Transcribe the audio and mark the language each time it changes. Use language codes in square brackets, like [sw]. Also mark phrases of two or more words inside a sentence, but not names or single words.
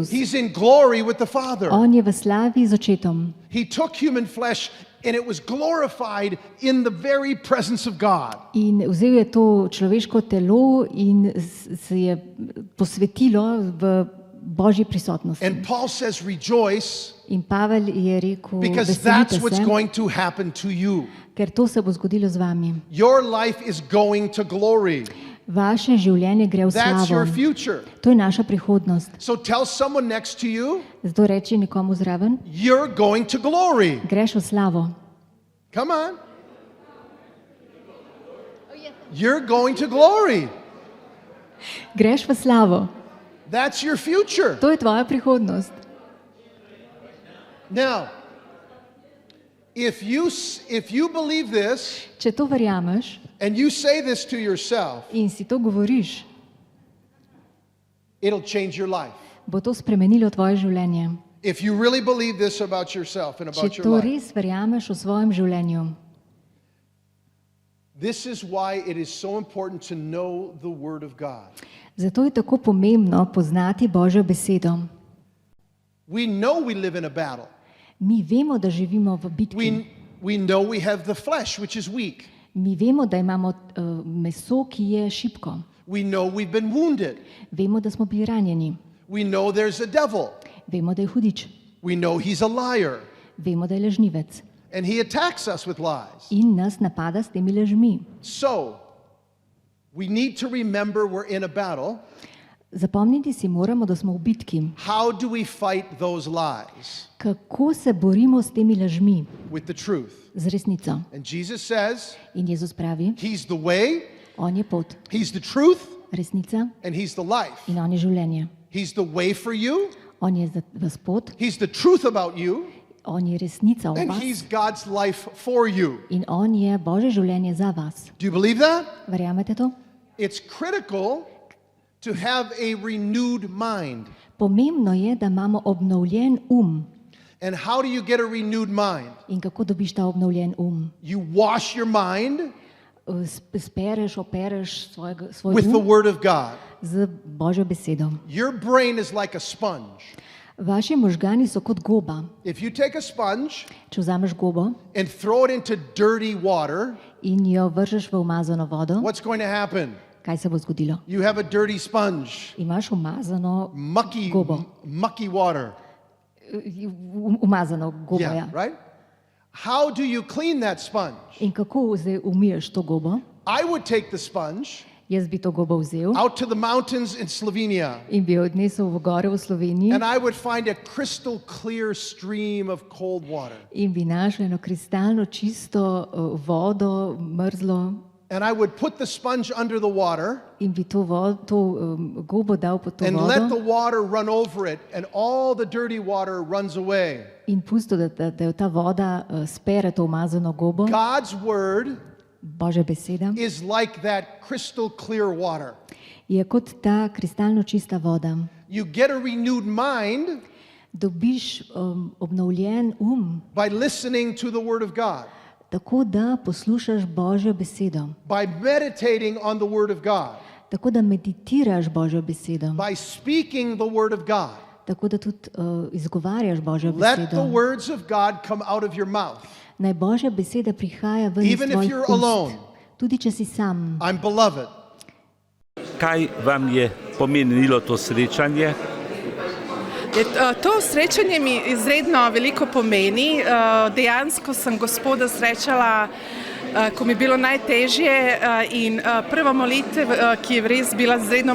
[en] He's in glory with the Father. [sl] On je v slavi z očetom. [en] He took human flesh and it was glorified in the very presence of God. [sl] In vzel je to človeško telo in se je posvetilo v Božji prisotnosti. [en] And Paul says, rejoice, [sl] In Pavel je rekel, [en] because [sl] veselite [en] that's what's [sl] se, [en] going to happen to you. [sl] ker to se bo zgodilo z vami. [en] Your life is going to glory. [sl] Vaše življenje gre v [en] That's [sl] slavo. [en] your future. [sl] To je naša prihodnost. [en] So tell someone next to you, [sl] Zato reči nekomu zraven, [en] you're going to glory. [sl] greš v slavo. [en] Come on. You're going to glory. [sl] Greš v slavo. [en] That's your future. [sl] To je tvoja prihodnost. [en] Now, if you believe this [sl] Če to verjameš [en] and you say this to yourself, [sl] in si to govoriš, [en] it'll change your life. [sl] bo to spremenilo tvoje življenje. [en] If you really believe this about yourself and [sl] Če [en] about your [sl] to [en] life. [sl] res verjameš o svojem življenju. [en] This is why it is so important to know the Word of God. [sl] Zato je tako pomembno poznati Božjo besedo. [en] We know we live in a battle. [sl] Mi vemo, da živimo v bitki. [en] We know we have the flesh, which is weak. [sl] Mi vemo, da imamo meso, ki je šibko. [en] We know we've been wounded. [sl] Vemo, da smo bili ranjeni. [en] We know there's a devil. [sl] Vemo, da je hudič. [en] We know he's a liar. [sl] Vemo, da je lažnivec. [en] And he attacks us with lies. [sl] In nas napada s temi lažmi. [en] So, we need to remember we're in a battle. [sl] Zapomniti si moramo, da smo v bitki. [en] How do we fight those lies? [sl] Kako se borimo s temi lažmi? [en] With the truth. [sl] Z resnico. [en] And Jesus says, [sl] In Jezus pravi, [en] he's the way, [sl] on je pot, [en] he's the truth, [sl] resnica [en] and he's the life. [sl] in on je življenje. [en] He's the way for you, [sl] On je za vas pot, [en] he's the truth about you, [sl] on je resnica o [en] and [sl] vas [en] he's God's life for you. [sl] in on je Božje življenje za vas. [en] Do you believe that? [sl] Verjamete to? [en] It's critical to have a renewed mind. [sl] Pomembno je, da imamo obnovljen [en] And how do you get a renewed mind? [sl] In kako dobiš ta obnovljen [en] You wash your mind [sl] Spereš, opereš svoj [en] with the Word of God. [sl] z Božjo besedo. [en] Your brain is like a sponge. [sl] Vaši možgani so kot goba. [en] If you take a sponge [sl] Če vzameš gobo [en] and throw it into dirty water, [sl] in jo vržeš v umazano vodo, [en] what's going to happen? [sl] kaj se bo zgodilo? [en] You have a dirty sponge, [sl] Imaš umazano [en] mucky water. [sl] Umazano gobo, ja. [en] Yeah, right? How do you clean that sponge? [sl] In kako zdaj umiješ to gobo? [en] I would take the sponge [sl] Jaz bi to gobo vzel [en] out to the mountains in Slovenia, [sl] in bi jo odnesel v gore v Sloveniji [en] and I would find a crystal clear stream of cold water. [sl] in bi našel eno kristalno čisto vodo, mrzlo, [en] And I would put the sponge under the water [sl] in bi to gobo dal pod to [en] and let the [sl] vodo [en] water run over it, and all the dirty water runs away. [sl] in pustil, da jo ta voda spere to umazano gobo. [en] God's word [sl] Božja beseda [en] is like that crystal clear water. [sl] je kot ta kristalno čista voda. [en] You get a renewed mind [sl] Dobiš obnovljen [en] by listening to the Word of God, [sl] tako da poslušaš Božjo besedo, [en] by meditating on the Word of God, [sl] tako da meditiraš Božjo besedo, [en] by speaking the Word of God. [sl] tako da tudi izgovarjaš Božjo [en] Let the [sl] besedo. [en] words of God come out of your mouth. [sl] Naj Božja beseda prihaja ven iz [en] Even if [sl] tvojih [en] you're alone. [sl] ust, tudi če si sam. [en] I'm beloved. [sl] Kaj vam je pomenilo to srečanje? To srečanje mi izredno veliko pomeni. Dejansko sem Gospoda srečala, ko mi je bilo najtežje, in prva molitev, ki je res bila izredno